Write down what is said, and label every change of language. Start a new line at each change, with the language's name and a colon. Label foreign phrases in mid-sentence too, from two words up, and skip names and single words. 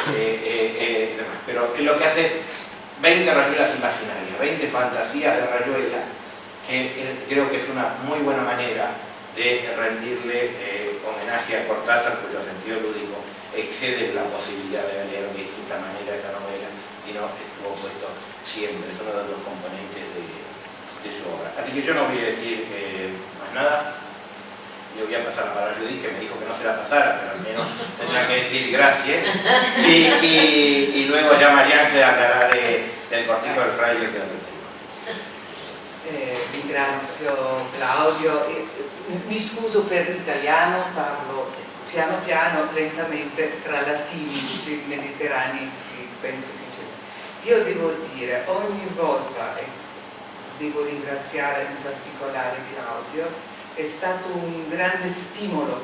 Spanish: pero es lo que hace 20 rayuelas imaginarias, 20 fantasías de Rayuela, que creo que es una muy buena manera de rendirle homenaje a Cortázar, cuyo sentido lúdico excede la posibilidad de leer de distinta manera esa novela, sino estuvo puesto siempre, es uno de los componentes de su obra. Así que yo no voy a decir más nada, le voy a pasar la palabra a Judith, que me dijo que no se la pasara, pero al menos tendrá que decir gracias, y luego ya María Ángela hablará del cortijo del fraile
Italian: che ho detto. Ringrazio Claudio, mi scuso per l'italiano, parlo piano piano, lentamente, tra latini mediterranei, penso che c'è. Io devo dire, ogni volta, e devo ringraziare in particolare Claudio, è stato un grande stimolo.